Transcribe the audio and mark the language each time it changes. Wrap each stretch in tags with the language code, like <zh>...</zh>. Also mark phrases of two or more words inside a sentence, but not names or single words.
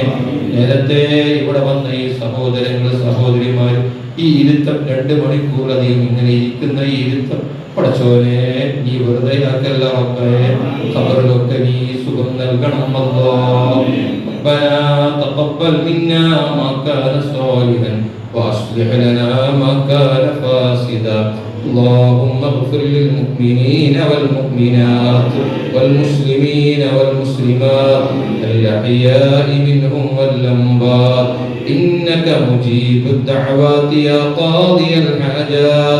<ml>നേരത്തെ ഇവിടെ വന്ന ഈ സഹോദരങ്ങൾ, സഹോദരിമാർ, ഈ ഇരുത്തം 2 മണിക്കൂർ അധികം ഇങ്ങനെ ഇരിക്കുന്ന ഈ ഇരുത്തം പടച്ചോനെ നീ വെറുതെ ആക്കല്ല റബ്ബേ. ഖബറിലൊക്കെ നീ സുഖം നൽകണം അല്ലാഹ്.</ml> <ar>ربنا تقبل منا ما كان صالحا وأصلح لنا ما كان فاسدا. اللهم اغفر للمؤمنين والمؤمنات والمسلمين والمسلمات الأحياء منهم والأموات إنك مجيب الدعوات يا قاضي الحاجات.</ar>